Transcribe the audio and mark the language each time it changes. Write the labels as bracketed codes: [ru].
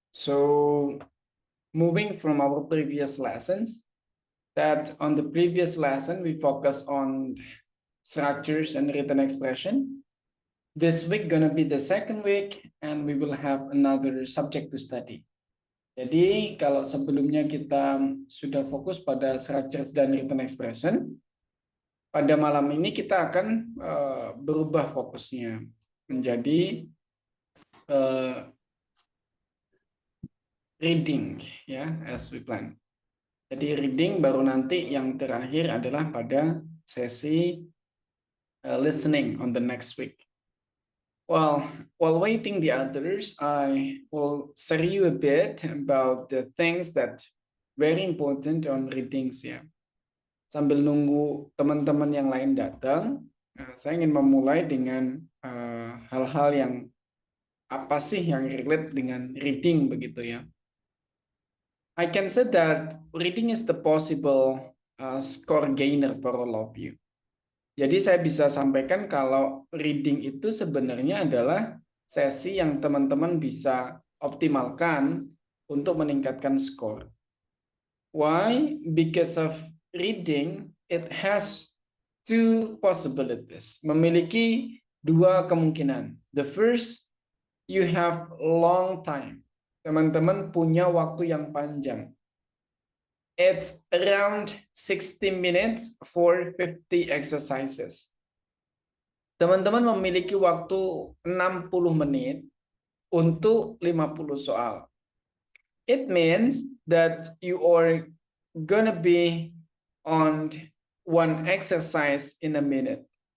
[en] So, moving from our previous lessons, that on the previous lesson we focus on structures and written expression. This week gonna be the second week, and we will have another subject to study. [id] Jadi, kalau sebelumnya kita sudah fokus pada structures dan written expression, pada malam ini kita akan berubah fokusnya menjadi reading, ya, [en] as we plan. [id] Jadi reading baru nanti yang terakhir adalah pada sesi listening [en] on the next week. Well, while waiting the others, I will share you a bit about the things that very important on readings, ya. [id] Sambil nunggu teman-teman yang lain datang, saya ingin memulai dengan hal-hal yang apa sih yang relate dengan reading begitu ya. [en] I can say that reading is the possible score gainer for all of you. [id] Jadi saya bisa sampaikan kalau reading itu sebenarnya adalah sesi yang teman-teman bisa optimalkan untuk meningkatkan skor. [en] Why? Because of reading, it has two possibilities. [id] Memiliki dua kemungkinan. [en] The first, you have long time. [id] Teman-teman punya waktu yang panjang. [en] It's around 60 minutes for 50 exercises. [id] Teman-teman memiliki waktu 60 menit untuk 50 soal. [en] It means that you are gonna be on one exercise in a minute.